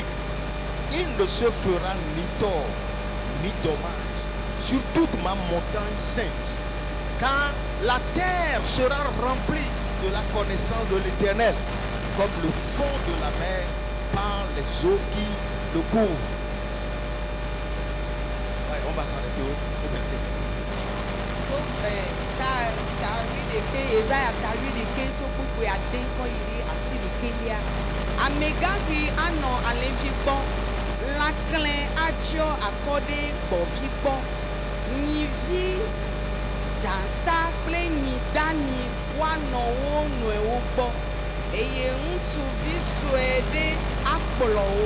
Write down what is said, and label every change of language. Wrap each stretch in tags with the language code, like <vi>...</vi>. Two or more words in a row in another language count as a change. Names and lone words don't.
<fr>Il ne se fera ni tort ni dommage sur toute ma montagne sainte, car la terre sera remplie de la connaissance de l'Éternel, comme le fond de la mer par les eaux qui le couvrent. Ouais, on va s'arrêter au verset.</fr> <ee>Tawi ɖeke Isaya tawi ɖeke tso kpukpue ade kɔ yi ɖe asi ɖekelia. Amegãxi anɔ alẽvi gbɔ. Lãklẽ atsyɔ akɔ ɖe gbɔ̃vi gbɔ. Nyivi, dzata kple nyi dami woanɔ wo nɔewo gbɔ eye ŋutsuvi sue ɖe akplɔ wo.</ee>